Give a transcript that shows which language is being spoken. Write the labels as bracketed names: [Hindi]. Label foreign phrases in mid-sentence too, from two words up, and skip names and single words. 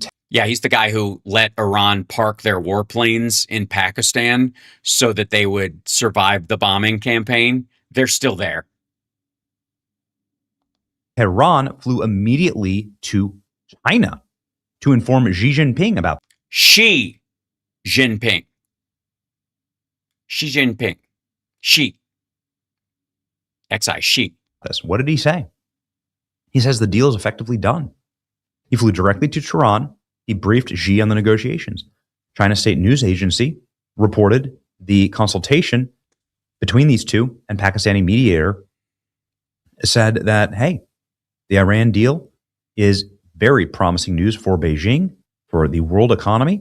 [English] Yeah, he's the guy who let Iran park their warplanes in Pakistan so that they would survive the bombing campaign. They're still there. Tehran flew immediately to China to inform Xi Jinping about Xi Jinping. Xi Jinping. Xi. Xi. Xi. this. What did he say? He says the deal is effectively done. He flew directly to Tehran. He briefed Xi on the negotiations. China State News Agency reported the consultation between these two, and Pakistani mediator said that, hey, the Iran deal is very promising news for Beijing, for the world economy.